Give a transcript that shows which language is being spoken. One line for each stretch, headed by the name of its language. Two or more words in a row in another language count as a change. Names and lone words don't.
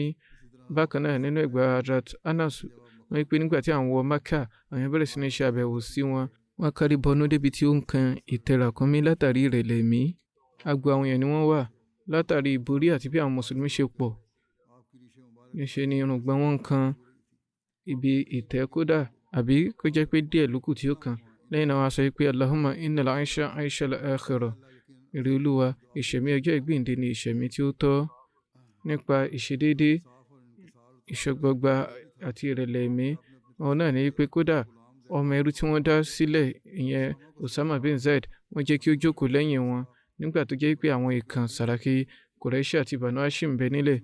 Yoruba: Bákan náà nínú ẹgbàá Hazrat Anas wọ́n pé nígbà tí àwọn wọ Makkah àwọn bẹ̀rẹ̀ sí ní ṣe àbẹ̀wò sí wọn, wọ́n kárí bọnú débi tí ó ń kan ìtẹ́ ràkúnmí látàrí ìrẹ̀lẹ̀ ẹ̀mí. Agbo àwọn èèyàn ni wọ́n wà látàrí ìborí àti bí àwọn mùsùlùmí ṣe pọ̀. Níṣe ni irùngbọ̀n wọn kan ibi ìtẹ́ kódà àbí kó jẹ́ pé díẹ̀ lókù tí ó kan. Lẹ́yìn náà wọ́n sọ pé
Arabic: اللهم إن العيشة عيشة الآخرة.
Yoruba: Èrè Olúwa, ìṣẹ̀mí ọjọ́ ìgbìndé ni ìṣẹ̀mí tí ó tọ́. Nípa ìṣedéédé, ìṣọgbọgba àti ìrẹ̀lẹ̀ ẹ̀mí, àwọn náà ní pé kódà ọmọ ẹrú tí wọ́n dá sílẹ̀ ìyẹn Usama bin Zaid, wọ́n jẹ́ kí ó jókòó lẹ́yìn wọn nígbà tó jẹ́ pé àwọn ìkan Sàràkí Quraishi àti Banu Hashim bẹ nílẹ̀.